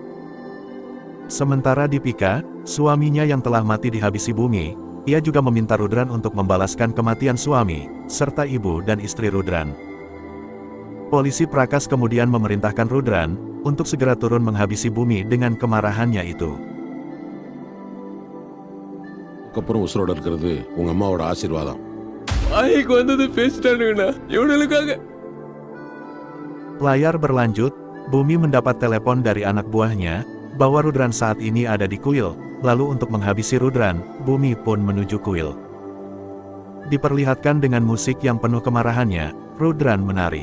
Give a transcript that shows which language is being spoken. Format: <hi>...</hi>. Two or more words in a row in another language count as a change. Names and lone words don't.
<id>Sementara di Pika, suaminya yang telah mati dihabisi Bumi, ia juga meminta Rudran untuk membalaskan kematian suami, serta ibu dan istri Rudran. Polisi Prakas kemudian memerintahkan Rudran, untuk segera turun menghabisi Bumi dengan kemarahannya itu.</id> <ta>அப்புறம் உசுரோட இருக்கிறது உங்க அம்மாவோட ஆசீர்வாதம். வாய்க்கு வந்தது பேசிட்டானுங்கண்ணா இவனுக்காக.</ta> <id>Layar berlanjut, Bumi mendapat telepon dari anak buahnya, bahwa Rudran saat ini ada di kuil, lalu untuk menghabisi Rudran, Bumi pun menuju kuil. Diperlihatkan dengan musik yang penuh kemarahannya, Rudran menari.</id>